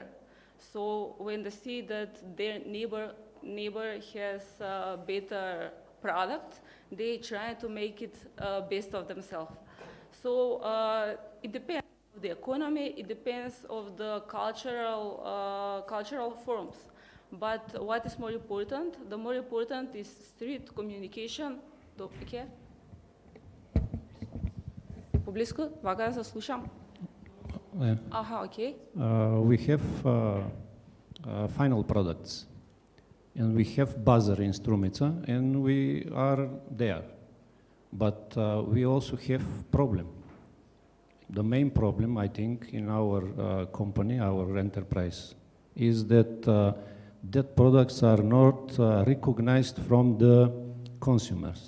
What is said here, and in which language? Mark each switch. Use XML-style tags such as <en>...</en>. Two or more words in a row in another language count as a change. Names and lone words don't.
<en>So when they see that their neighbor has a better product, they try to make it best of themselves. So it depends on the economy, it depends on the cultural forms. But what is more important? The more important is street communication.</en> <mk>Okay? По-близко? Вага да слушам.</mk> <en>Aha, okay. We have final products, and we have buzzer in Strumica, and we are there. But we also have problem. The main problem, I think, in our company, our enterprise, is that that products are not recognized from the consumers.</en>